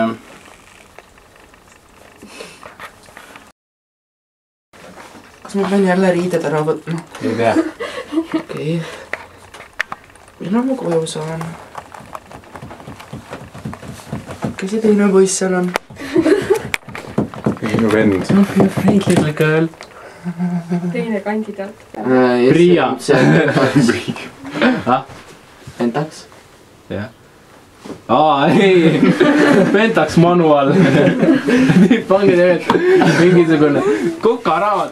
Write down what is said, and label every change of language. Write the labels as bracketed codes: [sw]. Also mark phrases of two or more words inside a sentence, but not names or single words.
[et] Kas ma pean jälle riided ära võtma? Ei pea. Okei. Millal ma koju saan? Kes see teine poiss seal on? Minu vend. [en] Your friend little girl. [et] Teine kandidaat. Priia. Pentax. Jah. Ei. Pentax manual. Pange tegelikult mingisugune kokaraamat.